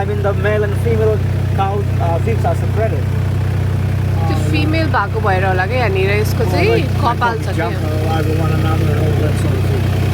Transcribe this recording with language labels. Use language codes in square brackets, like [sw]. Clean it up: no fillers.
[en] I mean the male and female cow beefs are separated. [ne] त्यो female भएको भएर होला क्या यहाँनिर यसको चाहिँ कपाल छ [en] Jump [ne] क्या. [en] all over one another and all that sort of thing.